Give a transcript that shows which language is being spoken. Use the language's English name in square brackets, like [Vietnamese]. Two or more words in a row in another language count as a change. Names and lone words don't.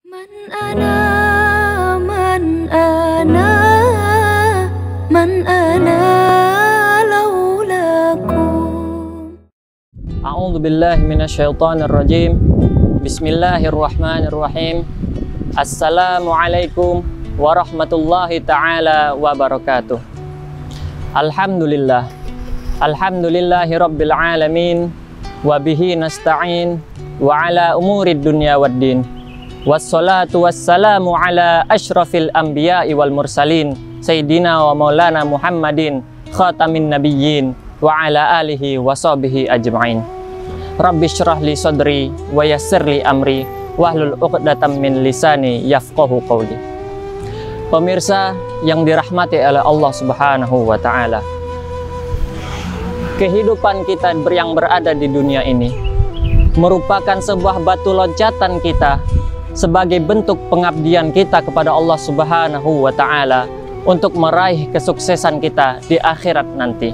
[Arabic] من أنا من أنا من أنا لولاكم. أعوذ بالله من الشيطان الرجيم. بسم الله الرحمن الرحيم السلام عليكم ورحمة الله تعالى وبركاته. Alhamdulillah. الحمد لله رب العالمين وبه نستعين على أمور الدنيا والدين. والصلاة والسلام على أشرف الأنبياء والمرسلين سيدنا ومولانا محمد خاتم النبيين وعلى آله وصحبه أجمعين. رب اشرح لي صدري ويسر لي أمري واحلل عقدة من لساني يفقهوا قولي. [Indonesian] Pemirsa yang dirahmati oleh Allah [Arabic] سبحانه وتعالى, [Indonesian] kehidupan kita yang berada di dunia ini merupakan sebuah batu loncatan kita sebagai bentuk pengabdian kita kepada Allah [Arabic] سبحانه وتعالى [Indonesian] untuk meraih kesuksesan kita di akhirat nanti.